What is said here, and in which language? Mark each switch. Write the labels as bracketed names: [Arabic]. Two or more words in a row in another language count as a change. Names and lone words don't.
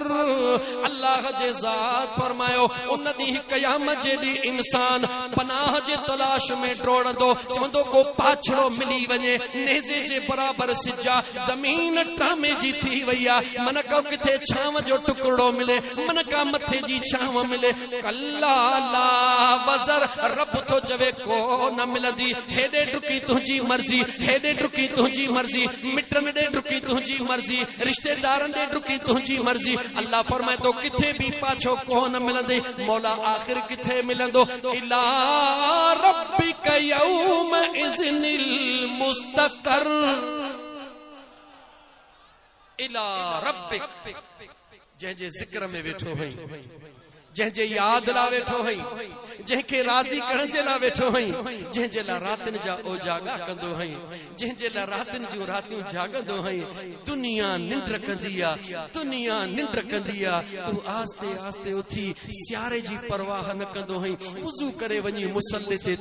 [Sindhi] अल्लाह जे ज़ात फरमायो उन ॾींहुं क़यामत जे ॾींहुं इंसान पनाह जे तलाश में डोड़ंदो चवंदो को पाछड़ो मिली वञे नेज़े जे बराबर सिजा ज़मीन टामे जी थी वई आहे मन का किथे छांव जो टुकड़ो मिले मन का मथे जी छांव मिले [Arabic] كلا لا وزر [Sindhi] रब तो चवे को न मिलंदी हेॾे डुकी तुंहिंजी मर्ज़ी हेॾे डुकी तुंहिंजी मर्ज़ी मिटन ॾे डुकी तुंहिंजी मर्ज़ी रिश्तेदारनि ॾे डुकी तुंहिंजी मर्ज़ी अल्लाह फरमाए तो किथे भी पाछो कोन मिलंदे मौला आखिर किथे मिलंदो [Arabic] إلى ربك يومئذ المستقر إلى ربك [Sindhi] जंहिंजे ज़िक्र में वेठो हई जंहिंजे याद ला वेठो हई जंहिंखे राज़ी करण जे लाइ वेठो हई जंहिंजे लाइ रातिनि जा ओजागा कंदो हई जंहिंजे लाइ रातिनि जूं रातियूं जागंदो हई दुनिया निंड कंदी आहे दुनिया निंड कंदी आहे तूं आस्ते आस्ते उथी सियारे जी परवाह न कंदो हई वुज़ू करे वञी मुसल्ले ते